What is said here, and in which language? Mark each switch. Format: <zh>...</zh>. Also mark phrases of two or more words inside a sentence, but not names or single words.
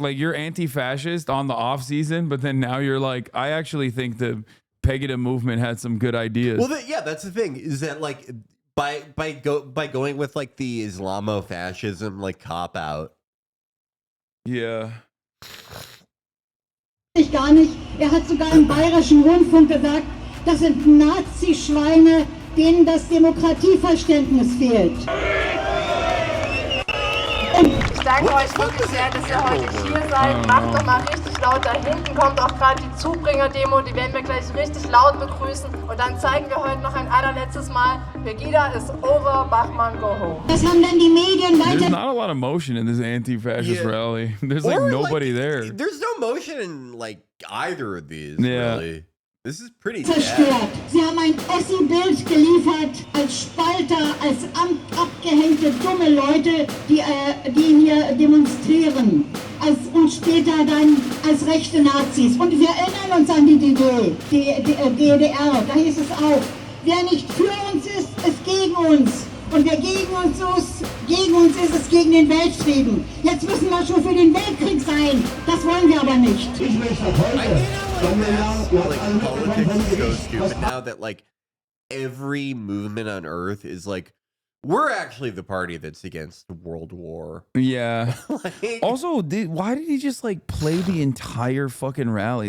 <en>Like, you're anti-fascist on the off season, but then now you're like, I actually think the Pegida movement had some good ideas. Well, yeah, that's the thing is that like by going with like the Islamofascism like cop out. Yeah.</en> <de>Ich gar nicht. Hat sogar im Bayerischen Rundfunk gesagt, das sind Nazi-Schweine, denen das Demokratieverständnis fehlt. Ich danke euch wirklich sehr, dass ihr heute hier seid. Macht doch mal richtig laut. Da hinten kommt auch gerade die Zubringer-Demo. Die werden wir gleich richtig laut begrüßen. Und dann zeigen wir heute noch ein allerletztes Mal, Pegida</de> <en>is over,</en> <de>Bachmann,</de> <en>go home.</en> <de>Was haben denn die Medien weiter...</de> <en>There's not a lot of motion in this anti-fascist rally. There's like nobody there. There's no motion in like either of these, Yeah. really. This is pretty zerstört. sad.</en> <de>Sie haben ein Ossi-Bild geliefert als Spalter, als abgehängte dumme Leute, die hier demonstrieren. Und später dann als rechte Nazis. Und wir erinnern uns an die DDR. Da hieß es auch, wer nicht für uns ist, ist gegen uns. Und wer gegen uns ist, ist gegen den Weltfrieden. Jetzt müssen wir schon für den Weltkrieg sein. Das wollen wir aber nicht.</de> <en>Like politics is so stupid now that like every movement on earth is like, we're actually the party that's against World War. Yeah. Also, why did he just like play the entire fucking rally?</en>